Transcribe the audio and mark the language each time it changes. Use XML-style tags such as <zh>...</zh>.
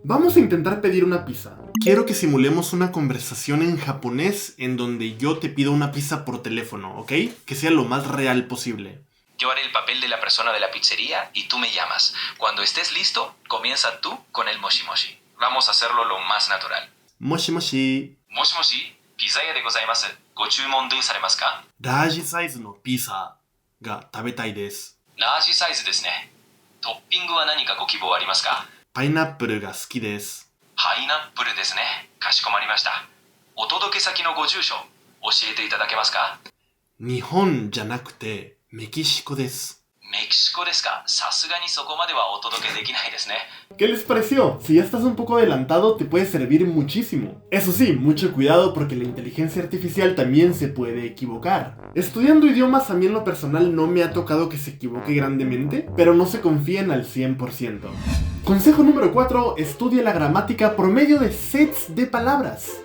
<es>Vamos a intentar pedir una pizza. Quiero que simulemos una conversación en japonés en donde yo te pido una pizza por teléfono, ¿ok? Que sea lo más real posible. Yo haré el papel de la persona de la pizzería y tú me llamas. Cuando estés listo, comienza tú con el moshi moshi. Vamos a hacerlo lo más natural.</es> <ja>Moshi moshi. Moshi moshi, pizza ya de gozaimasu. Go chūmon do saremasu ka? ラージサイズのピザが食べたいです。ラージサイズですね。トッピングは何かご希望ありますか？パイナップルが好きです。パイナップルですね。かしこまりました。お届け先のご住所、教えていただけますか？日本じゃなくてメキシコです。メキシコですか？さすがにそこまではお届けできないですね。</ja> <es>¿Qué les pareció? Si ya estás un poco adelantado, te puede servir muchísimo. Eso sí, mucho cuidado porque la inteligencia artificial también se puede equivocar. Estudiando idiomas a mí en lo personal no me ha tocado que se equivoque grandemente, pero no se confíen al 100%. Consejo número 4. Estudia la gramática por medio de sets de palabras.</es>